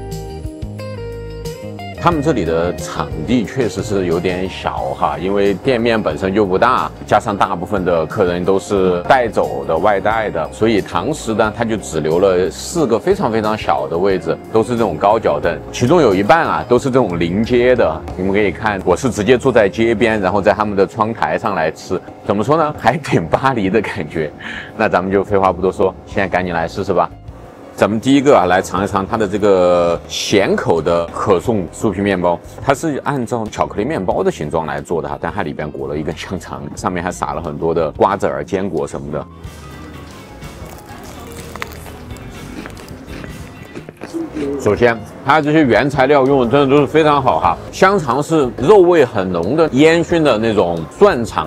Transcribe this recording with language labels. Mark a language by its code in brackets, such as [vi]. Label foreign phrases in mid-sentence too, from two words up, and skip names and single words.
[zh] 他們這裡的場地確實是有點小哈，因為店面本身就不大，加上大部分的客人都是帶走的外帶的，所以堂食呢，它就只留了4個非常小的位置，都是這種高腳凳，其中有一半啊都是這種臨街的。你們可以看，我是直接坐在街邊，然後在他們的窗台上來吃，怎麼說呢，還挺巴黎的感覺。那咱們就廢話不多說，現在趕緊來試試吧。咱們第一個啊，來嘗一嘗它的這個鹹口的可頌酥皮麵包，它是按照巧克力麵包的形狀來做的哈，但它裡邊裹了一根香腸，上面還撒了很多的瓜子兒、堅果什麼的。首先，它這些原材料用的真的都是非常好哈，香腸是肉味很濃的煙燻的那種蒜腸。